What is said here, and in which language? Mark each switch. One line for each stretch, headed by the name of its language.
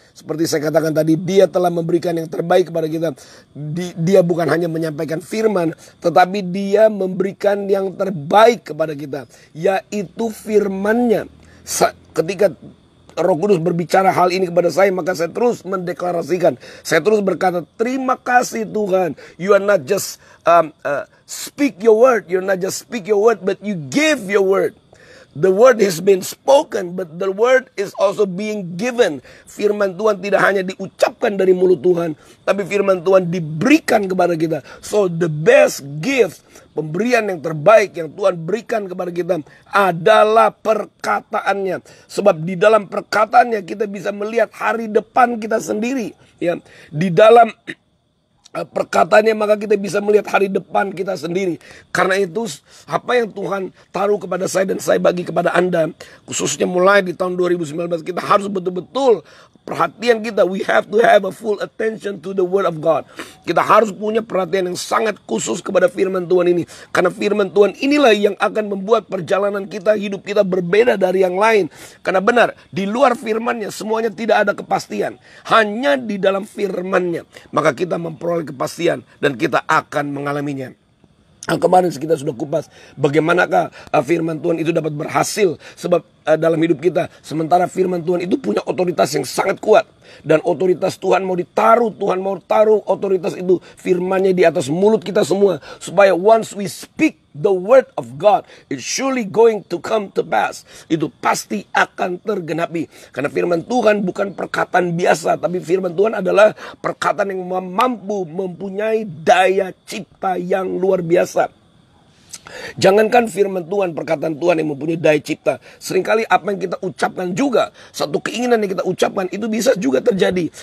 Indonesian: Seperti saya katakan tadi, Dia telah memberikan yang terbaik kepada kita. Dia bukan hanya menyampaikan firman, tetapi Dia memberikan yang terbaik kepada kita, yaitu firman-Nya. Ketika Roh Kudus berbicara hal ini kepada saya, maka saya terus mendeklarasikan. Saya terus berkata, terima kasih Tuhan.
English: You are not just speak your word. You're not just speak your word, but you give your word. The word has been spoken, but the word is also being given.
Indonesian: Firman Tuhan tidak hanya diucapkan dari mulut Tuhan, tapi firman Tuhan diberikan kepada kita.
English: So the best gift,
Indonesian: pemberian yang terbaik yang Tuhan berikan kepada kita adalah perkataannya. Sebab di dalam perkataannya kita bisa melihat hari depan kita sendiri. Ya, di dalam perkataannya maka kita bisa melihat hari depan kita sendiri. Karena itu apa yang Tuhan taruh kepada saya dan saya bagi kepada Anda, khususnya mulai di tahun 2019, kita harus betul-betul perhatian kita.
English: We have to have a full attention to the word of God.
Indonesian: Kita harus punya perhatian yang sangat khusus kepada firman Tuhan ini. Karena firman Tuhan inilah yang akan membuat perjalanan kita, hidup kita berbeda dari yang lain. Karena benar, di luar firman-Nya semuanya tidak ada kepastian. Hanya di dalam firman-Nya maka kita memperoleh kepastian dan kita akan mengalaminya. Kemarin kita sudah kupas bagaimanakah firman Tuhan itu dapat berhasil. Sebab dalam hidup kita, sementara firman Tuhan itu punya otoritas yang sangat kuat. Dan otoritas Tuhan mau ditaruh, Tuhan mau taruh otoritas itu, firman-Nya di atas mulut kita semua. Supaya
English: once we speak the word of God, it's surely going to come to pass.
Indonesian: Itu pasti akan tergenapi. Karena firman Tuhan bukan perkataan biasa, tapi firman Tuhan adalah perkataan yang mampu mempunyai daya cipta yang luar biasa. Jangankan firman Tuhan, perkataan Tuhan yang mempunyai daya cipta. Seringkali apa yang kita ucapkan juga, satu keinginan yang kita ucapkan itu bisa juga terjadi.